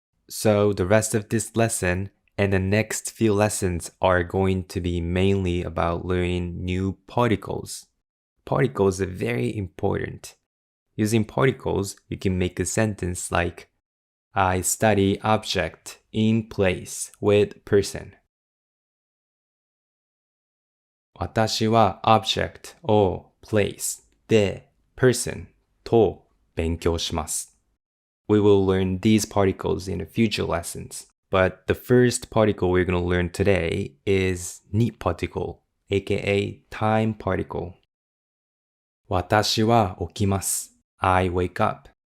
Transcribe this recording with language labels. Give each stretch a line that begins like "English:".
English: So the rest of this lesson and the next few lessons are going to be mainly about learning new particles. Particles are very important. Using particles, you can make a sentence like I study object in place with person.
Japanese: 私は object を place で person と勉強します。
English: We will learn these particles in the future lessons. But the first particle we're going to learn today is ni particle, aka time particle.
Japanese: 私は起きます。
English: I wake up.